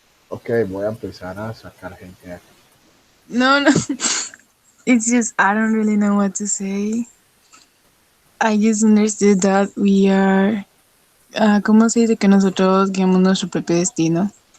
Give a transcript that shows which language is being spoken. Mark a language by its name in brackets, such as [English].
[Spanish] Ok, voy a empezar a sacar gente aquí. No, no. [English] It's just, I don't really know what to say. I just understood that we are, [Spanish] ¿cómo se dice? Que nosotros guiamos nuestro propio destino.